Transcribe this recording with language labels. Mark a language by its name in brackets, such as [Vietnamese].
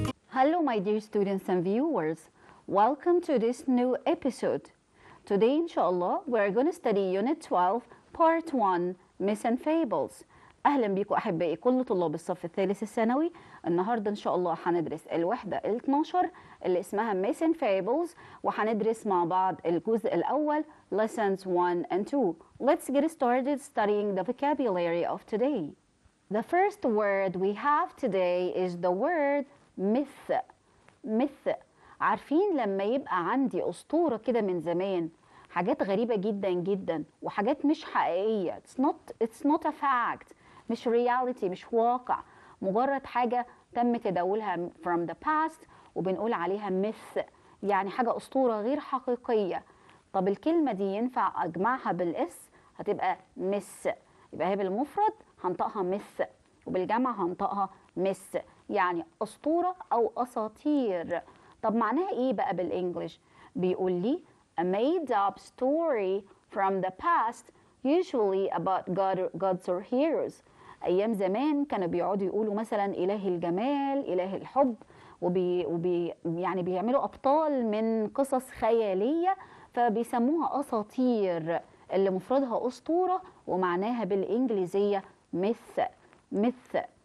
[English] Hello, my dear students and viewers. Welcome to this new episode. Today, inshallah, we're going to study Unit 12, Part 1, Myths and Fables. [Arabic] أهلا بكم أحبائي كل طلاب الصف الثالث الثانوي. النهاردة إن شاء الله هندرس الوحدة ال 12 اللي اسمها Myths and Fables، وهندرس مع بعض الجزء الأول [English] Lessons 1 and 2. Let's get started studying the vocabulary of today. The first word we have today is the word myth. myth. [Arabic] عارفين لما يبقى عندي أسطورة كده من زمان، حاجات غريبة جدا جدا وحاجات مش حقيقية. [English] It's not a fact. [Arabic] مش reality، مش واقع، مجرد حاجة تم تداولها [English] from the past [Arabic] وبنقول عليها myth، يعني حاجة أسطورة غير حقيقية. طب الكلمة دي ينفع أجمعها بالإس؟ هتبقى مس. يبقى هي بالمفرد هنطقها myth وبالجمع هنطقها myth، يعني أسطورة أو أساطير. طب معناها إيه بقى بالإنجليش؟ بيقول لي [English] a made up story from the past usually about gods or heroes. [Arabic] أيام زمان كانوا بيقعدوا يقولوا مثلا إله الجمال، إله الحب، يعني بيعملوا أبطال من قصص خيالية فبيسموها أساطير، اللي مفردها أسطورة ومعناها بالإنجليزية myth.